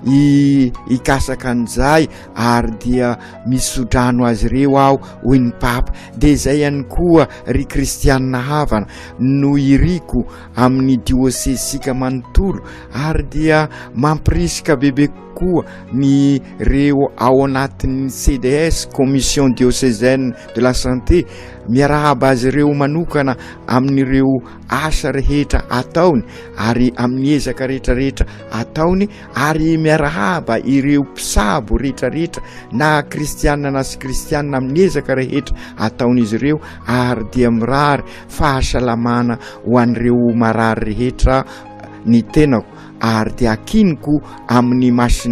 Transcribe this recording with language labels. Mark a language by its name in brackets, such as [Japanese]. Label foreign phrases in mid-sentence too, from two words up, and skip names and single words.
[Malagasy] ikasaka an'izay ary dia misodrano azy ireo aho hoin'ny papa dia izay ihany koa ry kristianina havana no iriko amin'ny diosesika manontolo ary dia mampirisika bebe koa ny reo ao anatin'ny CDS Commission diocésaine de la santé miarahaba azy ireo manokana amin'ireo asa rehetra ataony ary amin'ny ezaka rehetrarehetra ataony ary miarahaba ireo mpisabo rehetrarehetra na kristianina na sy kristianina amin'ny ezaka rehetra ataon'izy ireo ary dia mirary fahasalamana ho an'ireo marary rehetra ny tenako ary dia akiniko amin'ny Masiny